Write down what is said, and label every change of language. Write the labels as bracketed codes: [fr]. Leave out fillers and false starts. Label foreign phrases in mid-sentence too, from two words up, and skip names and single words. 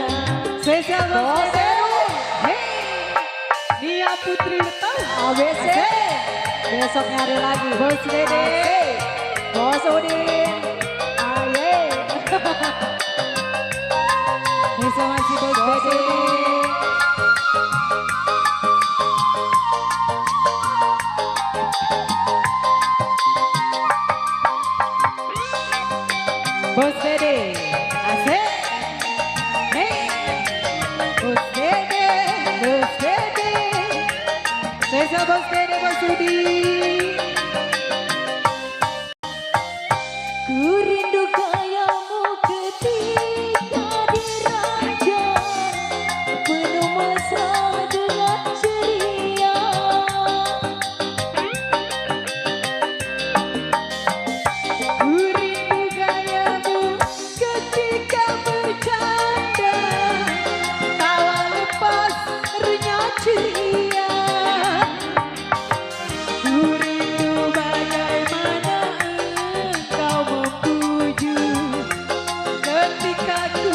[id] Spesial Bos Dede. Nia Putri tahu ABC. Besok nyari lagi. Bos Dede. Bos Udin. Aye. Bisa masih Bos Dede. Bos Dede. Asik. Hey. Bos Dede. Bos Dede. Spesial Bos Dede, Bos Udin. Ku rindu gayamu ketika di raja Penuh masa dengan ceria Ku rindu gayamu ketika bercanda Tawa lepas renyah ceria Ku rindu bagaimana engkau mempuju ketika ku